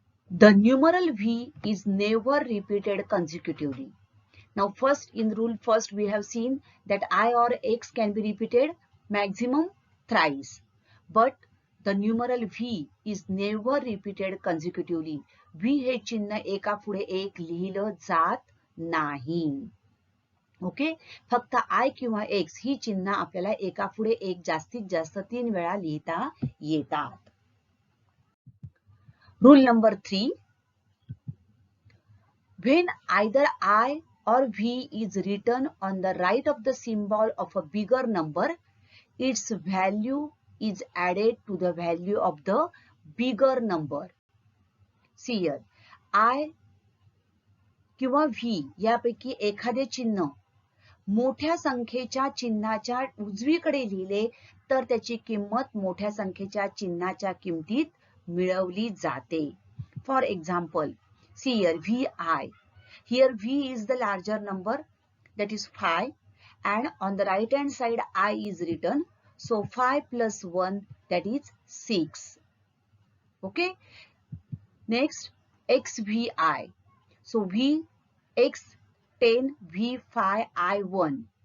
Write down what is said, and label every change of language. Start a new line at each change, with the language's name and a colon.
English: The numeral V is never repeated consecutively. Now, first in rule first we have seen that I or X can be repeated maximum thrice, but the numeral V is never repeated consecutively.
Marathi: V हे चिन्ह एका पुढे एक लिहिलं जात नाही. Okay, फक्त I किंवा एक्स ही चिन्ह आपल्याला एका पुढे एक जास्तीत जास्त 3 वेळा लिहिता येतात.
English: Rule number 3, when either I or V is written on the right of the symbol of a bigger number, its value is added to the value of the bigger number. See here,
Marathi: I किंवा V यापैकी एखादे चिन्ह मोठ्या संख्येच्या चिन्हाच्या उजवीकडे लिहिले तर त्याची किंमत मोठ्या संख्येच्या चिन्हाच्या किमतीत मिळवली जाते.
English: For example, see here VI. Here V is the larger number, that is 5, and on the right hand side I is written. So 5 plus 1, that is 6. Okay. Next, XVI. So V X 10, V5 I1.